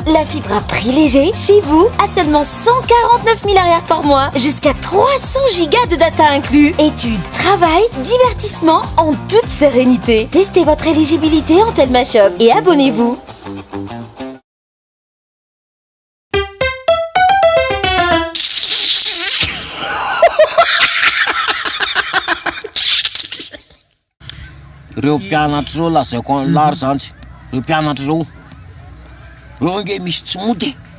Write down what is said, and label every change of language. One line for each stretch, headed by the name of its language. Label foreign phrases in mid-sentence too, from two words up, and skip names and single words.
French: La fibre à prix léger, chez vous, à seulement 149 000 arrières par mois, jusqu'à 300 gigas de data inclus. Études, travail, divertissement en toute sérénité. Testez votre éligibilité en Telma Shop et abonnez-vous.
Malagasy: Reo mpianatra reo lazaiko an'lary zany reo mpianatra reo nge misy tsy mody